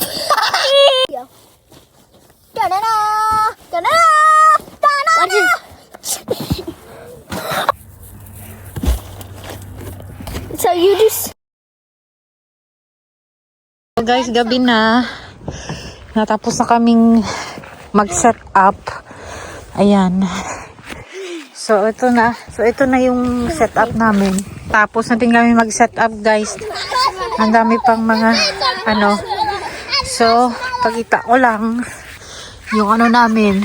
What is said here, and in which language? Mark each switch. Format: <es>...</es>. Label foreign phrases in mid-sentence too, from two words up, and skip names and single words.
<en>Da-na-na! Da-na-na! Da-na-na! So you just...</en> <tl>So guys, gabi na. Natapos na kaming mag-set up. Ayan. So ito na. So ito na yung setup namin. Tapos na din kami mag-set up, guys. Ang dami pang mga So pakita ko lang yung namin.</tl>